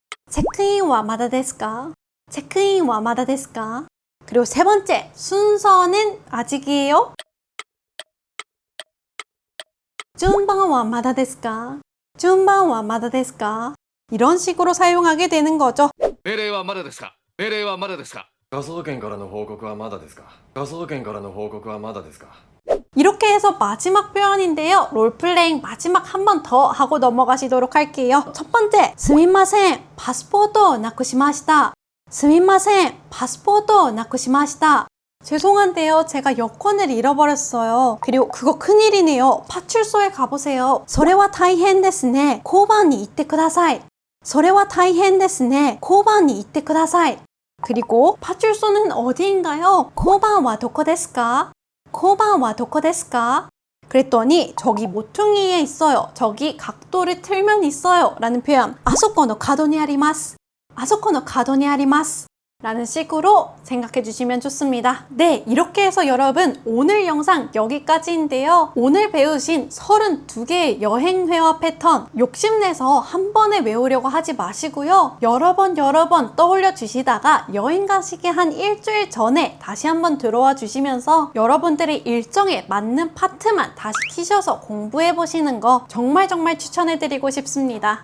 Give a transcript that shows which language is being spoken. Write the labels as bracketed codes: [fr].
[ja] 체크인와 마다ですか?체크인와 마다ですか? [ko] 그리고 세 번째, 순서는 아직이에요? [ja] 順番はまだですか?順番はまだですか? [ko] 이런 식으로 사용하게 되는 거죠. [ja] 命令はまだですか命令はまだですか科捜研からの報告はまだですか科捜研からの報告はまだですか [ko] 이렇게 해서 마지막 표현인데요. 롤플레잉 마지막 한 번 더 하고 넘어가시도록 할게요. 첫 번째, [ja] すみません、パスポートをなくしました. すみません、パスポートをなくしました. [ko] 죄송한데요. 제가 여권을 잃어버렸어요. 그리고 그거 큰일이네요. 파출소에 가보세요. [ja] それは大変ですね. 交番に行ってください.それは大変ですね. 交番に行ってください. [ko] 그리고 파출소는 어디인가요? [ja] 交番はどこですか?交番はどこですか? [ko] 그랬더니 저기 모퉁이에 있어요. 저기 각도를 틀면 있어요. 라는 표현. [ja] あそこの角にあります.あそこの角にあります. [ko] 라는 식으로 생각해 주시면 좋습니다. 네, 이렇게 해서 여러분 오늘 영상 여기까지인데요. 오늘 배우신 32개의 여행 회화 패턴 욕심내서 한 번에 외우려고 하지 마시고요. 여러 번 떠올려 주시다가 여행 가시기 한 일주일 전에 다시 한번 들어와 주시면서 여러분들의 일정에 맞는 파트만 다시 키셔서 공부해 보시는 거 정말 추천해 드리고 싶습니다.